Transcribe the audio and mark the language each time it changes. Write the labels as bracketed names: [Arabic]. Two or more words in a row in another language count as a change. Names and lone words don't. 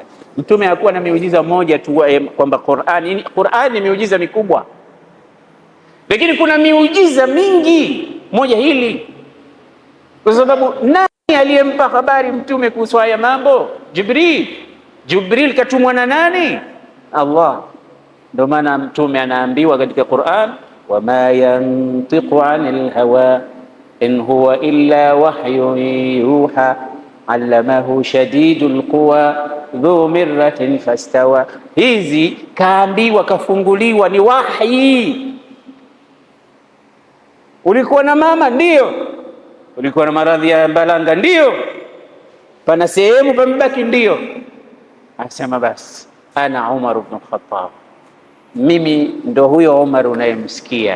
[Swahili] Mtume hakuwa na miujiza moja tu kwamba Qur'an ni miujiza mikubwa, lakini kuna miujiza mingi. Moja hili, kwa sababu nani aliyempa habari mtume kuhusu haya mambo? Jibril katumwa na nani? Allah. Ndio maana mtume anaambiwa katika Qur'an, [Arabic] وما ينطق عن الهوى إن هو إلا وحي يوحى علمه شديد القوى ذو مرة فاستوى. [Swahili] Hizi kaambiwa, kafunguliwa, ni wahi. Ulikuwa na mama? Ndio. Ulikuwa na maradhi ya mbalanga? Ndio. Pana sehemu pamebaki? Ndio. Asema basi, ana Umar ibn Khattab, mimi ndo huyo Umar unayemsikia.